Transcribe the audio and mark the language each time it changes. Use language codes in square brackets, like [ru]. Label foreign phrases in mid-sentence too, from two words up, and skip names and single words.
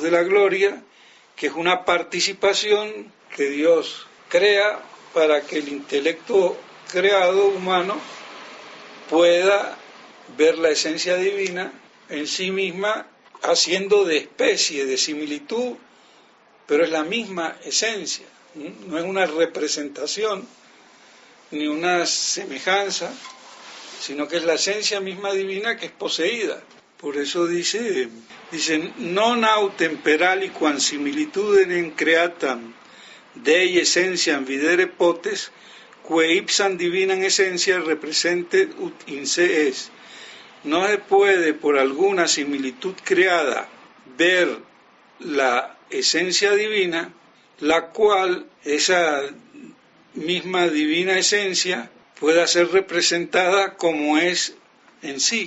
[es] de la gloria, que es una participación que Dios crea para que el intelecto creado humano pueda ver la esencia divina en sí misma, haciendo de especie, de similitud, pero es la misma esencia, no es una representación ni una semejanza, sino que es la esencia misma divina que es poseída. Por eso dice, [la] non autem per aliquam similitudinem creatam Dei essentiam videre potes, que ipsam divinam essentia representet ut in se es. [es] No se puede por alguna similitud creada ver la esencia divina, la cual esa misma divina esencia pueda ser representada como es en sí.